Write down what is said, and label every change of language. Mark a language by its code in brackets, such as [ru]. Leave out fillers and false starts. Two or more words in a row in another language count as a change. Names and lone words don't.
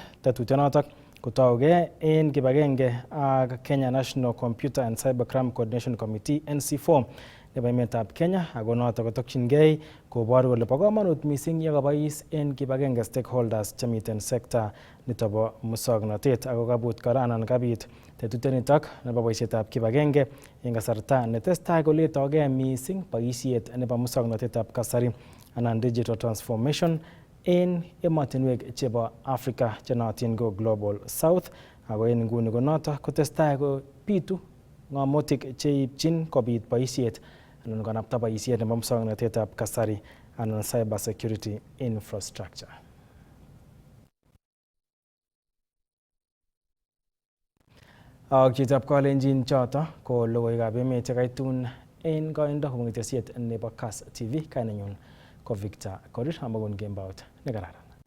[kln] Tetutyonotok kotauge en kibagenge ak Kenya National Computer and Cybercrime Coordination Committee NC4 nebo emetab Kenya, ako notok kotokchingei kobor kole bo komonut mising yekabois en kibagenge stakeholders chemiten sekta nito bo musoknotet, ako kabut kora anan kabit tetutyonitok nebo boisietab kibagenge en kasarta netestai koletogei mising boisiet nebo musoknotetab kasari anan digital transformation en emotinwek chebo Africa chenootin ko Global South Ako en nguni ko noto kotestai ko bitu ng'omutik cheipchin kobit boisiet anan konapta boisiet nebo muswoknotetab kasari anan [en] cyber security infrastructure. [kln] Ak chitab kalenjin choto ko logoiwekab emet chekaitun en koindo kobun ketesiet nebo Kass TV. Kainenyun ko Victor Korir, amakon kembout nekararan.